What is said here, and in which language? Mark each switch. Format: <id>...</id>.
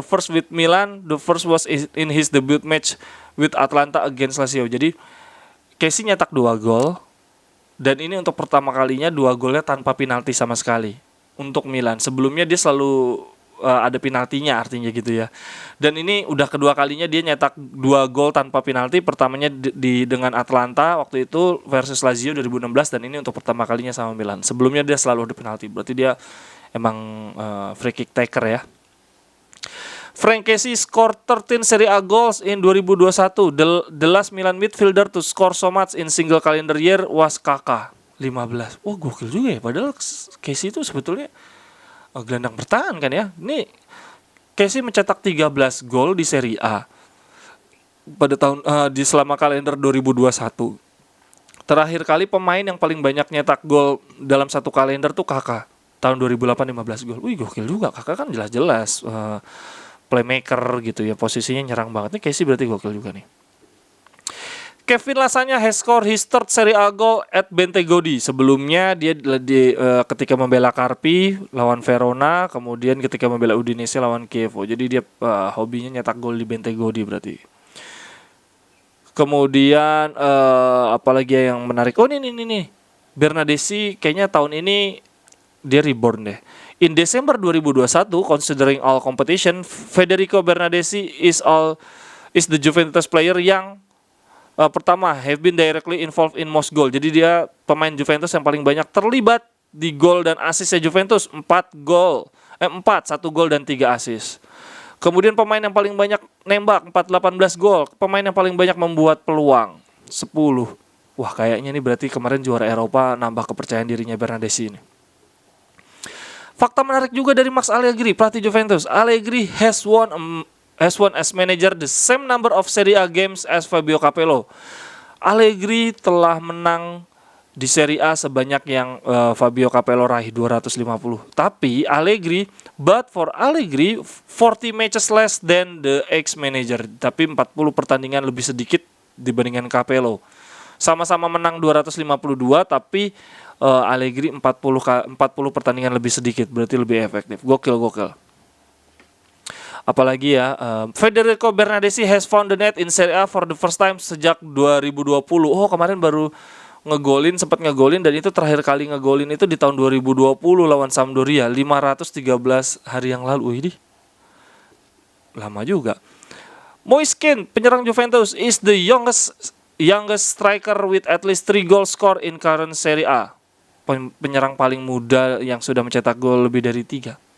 <en>The first with Milan, the first was in his debut match with Atalanta against Lazio.</en> <id>Jadi Kessie nyetak 2 gol, dan ini untuk pertama kalinya 2 golnya tanpa penalti sama sekali untuk Milan. Sebelumnya dia selalu ada penaltinya, artinya gitu ya. Dan ini udah kedua kalinya dia nyetak 2 gol tanpa penalti. Pertamanya dengan Atalanta waktu itu versus Lazio 2016, dan ini untuk pertama kalinya sama Milan. Sebelumnya dia selalu ada penalti. Berarti dia emang free kick taker ya.</id> <en>Frank Casey scored 13 Serie A goals in 2021. The last Milan midfielder to score so much in single calendar year was Kaká, 15.</en> <id>Wah, gokil juga ya. Padahal Casey itu sebetulnya gelandang bertahan kan ya. Ini Casey mencetak 13 gol di Serie A pada tahun di selama kalender 2021. Terakhir kali pemain yang paling banyak nyetak gol dalam satu kalender tuh Kaká. Tahun 2008 15 gol. Wih, gokil juga. Kaká kan jelas-jelas playmaker gitu ya, posisinya nyerang banget. Nih Casey berarti gokil juga nih.</id> <en>Kevin Lasagna has scored his third Serie A goal at Bentegodi.</en> <id>Sebelumnya dia ketika membela Carpi lawan Verona, kemudian ketika membela Udinese lawan Chievo. Jadi dia hobinya nyetak gol di Bentegodi berarti. Kemudian apalagi yang menarik? Oh ini Bernadesi kayaknya tahun ini dia reborn deh.</id> <en>In December 2021, considering all competition, Federico Bernadesi is the Juventus player</en> <id>yang pertama</id> <en>have been directly involved in most goal.</en> <id>Jadi dia pemain Juventus yang paling banyak terlibat di gol dan asisnya Juventus, 1 gol dan 3 asis. Kemudian pemain yang paling banyak nembak 18 gol, pemain yang paling banyak membuat peluang 10. Wah, kayaknya ini berarti kemarin juara Eropa nambah kepercayaan dirinya Bernadesi ini. Fakta menarik juga dari Max Allegri, pelatih Juventus.</id> <en>Allegri has won as manager the same number of Serie A games as Fabio Capello.</en> <id>Allegri telah menang di Serie A sebanyak yang Fabio Capello raih 250. Tapi</id> <en>but for Allegri 40 matches less than the ex-manager.</en> <id>Tapi 40 pertandingan lebih sedikit dibandingkan Capello. Sama-sama menang 252 tapi Allegri 40 pertandingan lebih sedikit, berarti lebih efektif. Gokil.</id> <en>Apalagi ya, Federico Bernadesi has found the net in Serie A for the first time</en> <id>sejak</id> <en>2020.</en> <id>Oh, kemarin baru sempat ngegolin dan itu terakhir kali ngegolin itu di tahun 2020 lawan Sampdoria, 513 hari yang lalu. Ini lama juga.</id> <en>Moise Kean,</en> <id>penyerang Juventus,</id> <en>is the youngest striker with at least 3 goals scored in current Serie A.</en> <id>Penyerang paling muda yang sudah mencetak gol lebih dari 3.</id>